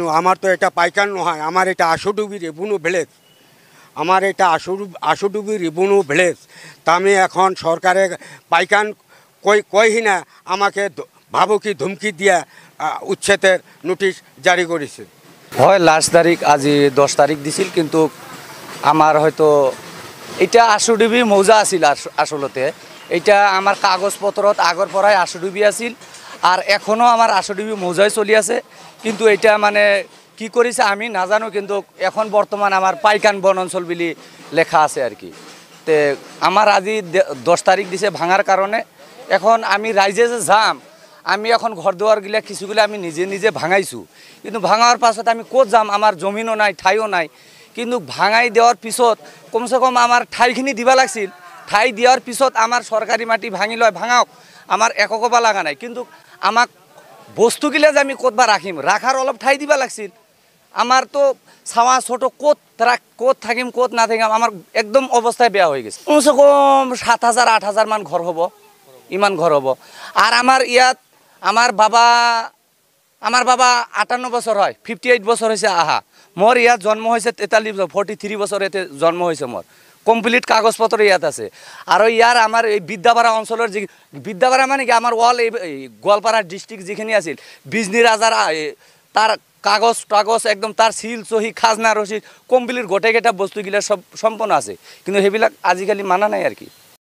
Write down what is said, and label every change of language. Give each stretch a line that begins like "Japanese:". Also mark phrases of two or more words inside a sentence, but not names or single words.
Bangla: আমার তো এটা পাইকান নহয়, আমার এটা আশুডুবি রেবুনু ভিলেজ, আশুডুবি রেবুনু ভিলেজ। তা আমি এখন সরকারে পাইকান কইহি না, আমাকে ভাবুকি ধুমকি দিয়া উচ্ছেদের নোটিশ জারি করেছে। হয় লাস্ট তারিখ আজি 10 তারিখ দিছিল, কিন্তু আমার হয়তো এটা আশুডুবি মৌজা আছিল। আসলতে এটা আমার কাগজপত্রত আগর পরাই আশুডুবি আছিল, আর এখনও আমার আশুডুবি মৌজায় চলি আছে। কিন্তু এটা মানে কি করেছে আমি না জানো, কিন্তু এখন বর্তমান আমার পাইকান বন অঞ্চল বলে লেখা আছে আর কি। তে আমার আজি 10 তারিখ দিছে ভাঙার কারণে এখন আমি রাইজে যে যাম, আমি এখন ঘর দুয়ার গিলা কিছুগুলো আমি নিজে ভাঙাইছোঁ, কিন্তু ভাঙার পাছত আমি ক'ত যাম, আমার জমিনও নাই, ঠাইও নাই। কিন্তু ভাঙাই দেওয়ার পিছত কমসে কম আমার ঠাইখিনি দিবা লাগছিল। ঠাই দেওয়ার পিছত আমার সরকারি মাটি ভাঙি লয়, ভাঙাওক, আমার এককবা লাগা নাই। কিন্তু আমাক বস্তুগিলা যে আমি ক'তবা রাখিম, রাখার অলপ ঠাই দিবা লাগছিল। আমার তো ছাওয়া ছোট ক'ত থাকিম, ক'ত না থাকিম, আমার একদম অবস্থায় বেয়া হয়ে গেছে। কমসে কম 7,000-8,000 মান ঘর হব, ইমান ঘর হব। আর আমার ইয়াত আমার বাবা 58 বছর হয়, 58 বছর হয়েছে। মোর ইয়াত জন্ম হয়েছে 43 বছর এতে জন্ম হয়েছে মোর। কমপ্লিট কাগজপত্র ইয়াত আছে। আর ইয়ার আমার এই বিদ্যাপাড়া অঞ্চলের যে বিদ্যাপাড়া মানে কি আমার এই গোয়ালপাড়া ডিস্ট্রিক্ট যেখানে আছিল, বিজনি রাজার তার কাগজ একদম তার সিল সহি খাজনা রসিদ কমপ্লিট গোটেকেটা বস্তুগিলা সব সম্পন্ন আছে, কিন্তু সেইবিলাক আজিকালি মানা নাই আর কি।